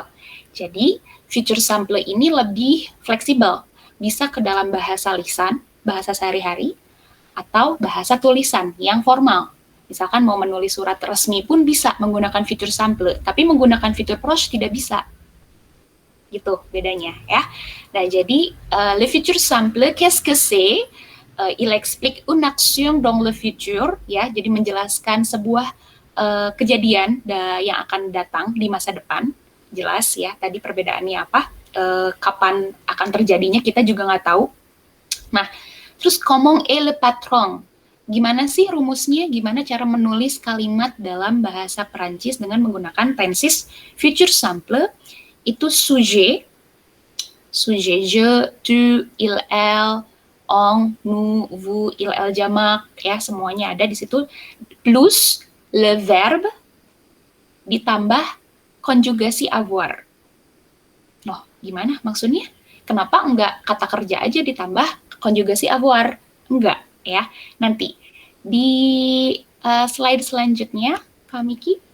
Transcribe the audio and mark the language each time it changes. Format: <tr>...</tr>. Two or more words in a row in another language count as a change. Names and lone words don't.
<id>Jadi</id> <en>future simple</en> <id>ini lebih fleksibel, bisa ke dalam bahasa lisan, bahasa sehari-hari, atau bahasa tulisan yang formal. Misalkan mau menulis surat resmi pun bisa menggunakan</id> <en>future simple,</en> <id>tapi menggunakan</id> <fr>future proche</fr> <id>tidak bisa. Gitu bedanya ya. Nah, jadi</id> <fr>le futur simple, qu'est-ce que c'est? Il explique une action dans le futur,</fr> <id>ya. Jadi menjelaskan sebuah kejadian yang akan datang di masa depan. Jelas ya, tadi perbedaannya apa? Kapan akan terjadinya kita juga nggak tahu. Nah, terus</id> <fr>comment est le patron?</fr> <id>Gimana sih rumusnya? Gimana cara menulis kalimat dalam bahasa Perancis dengan menggunakan tenses</id> <en>future simple?</en> <id>Itu</id> <fr>sujet, je, tu, il, elle, on, nous, vous, il, elle</fr> <id>jamak, ya semuanya ada di situ.</id> <fr>Plus le verbe</fr> <id>ditambah konjugasi avoir. Loh, gimana maksudnya? Kenapa enggak kata kerja aja ditambah konjugasi avoir? Enggak, ya. Nanti di slide selanjutnya, Kak Miki.</id>